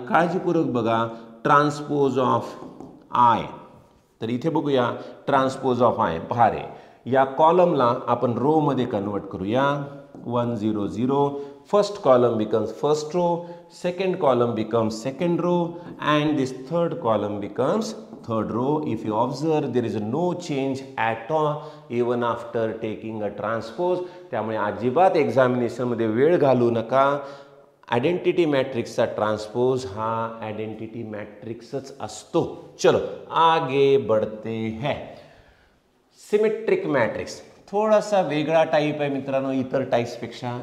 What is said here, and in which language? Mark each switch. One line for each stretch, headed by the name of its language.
Marathi: काळजीपूर्वक बघा, transpose of I, तर इथे बघूया ट्रान्सपोज ऑफ आय भारे या कॉलमला आपण रो मध्ये कन्वर्ट करूया।
English: 1 0 0 first column becomes first row, second column becomes second row and this third column becomes third row। if you observe there is no change at all even after taking a transpose।
Marathi: त्यामुळे अजिबात examination मध्ये वेळ घालू नका। Identity मॅट्रिक्सचा transpose हा identity मॅट्रिक्सच असतो।
Hindi: चलो आगे बढ़ते हैं।
Marathi: सिमेट्रिक मॅट्रिक्स थोड़ा सा वेगळा टाइप आहे मित्रांनो इतर टाइप्स पेक्षा।